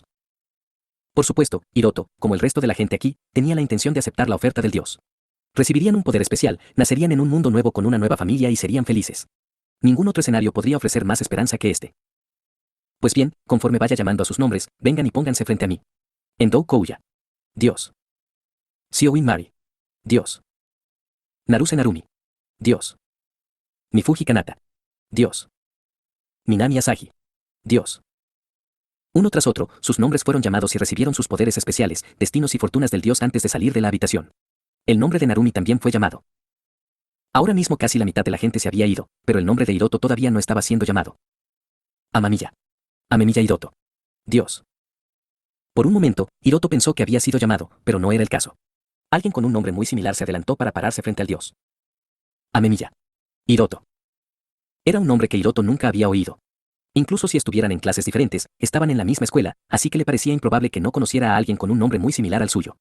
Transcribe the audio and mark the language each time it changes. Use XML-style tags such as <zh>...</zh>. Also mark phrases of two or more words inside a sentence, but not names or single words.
<es>Por supuesto, Hiroto, como el resto de la gente aquí, tenía la intención de aceptar la oferta del dios. Recibirían un poder especial, nacerían en un mundo nuevo con una nueva familia y serían felices. Ningún otro escenario podría ofrecer más esperanza que este. Pues bien, conforme vaya llamando a sus nombres, vengan y pónganse frente a mí. Endou Kouya. Dios. Xiouin Mari. Dios. Naruse Narumi. Dios. Mifuji Kanata. Dios. Minami Asahi. Dios. Uno tras otro, sus nombres fueron llamados y recibieron sus poderes especiales, destinos y fortunas del dios antes de salir de la habitación. El nombre de Narumi también fue llamado. Ahora mismo casi la mitad de la gente se había ido, pero el nombre de Hiroto todavía no estaba siendo llamado. Amamiya. Amemiya Hiroto. Dios. Por un momento, Hiroto pensó que había sido llamado, pero no era el caso. Alguien con un nombre muy similar se adelantó para pararse frente al dios. Amemiya. Hiroto. Era un nombre que Hiroto nunca había oído. Incluso si estuvieran en clases diferentes, estaban en la misma escuela, así que le parecía improbable que no conociera a alguien con un nombre muy similar al suyo.</es>